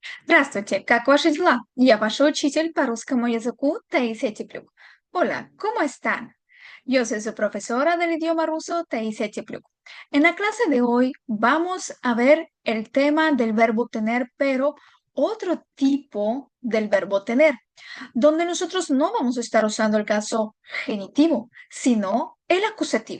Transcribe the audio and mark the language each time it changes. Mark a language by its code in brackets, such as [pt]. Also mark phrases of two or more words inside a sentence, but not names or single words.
[ru] Здравствуйте, как ваши дела? Я ваш учитель по русскому языку Таисия Теплюк. [es] Hola, ¿cómo están? Yo soy su profesora del idioma ruso Taisия Теплюк. En la clase de hoy vamos a ver el tema del verbo tener, pero otro tipo del verbo tener, donde nosotros no vamos a estar usando el caso genitivo, sino el acusativo.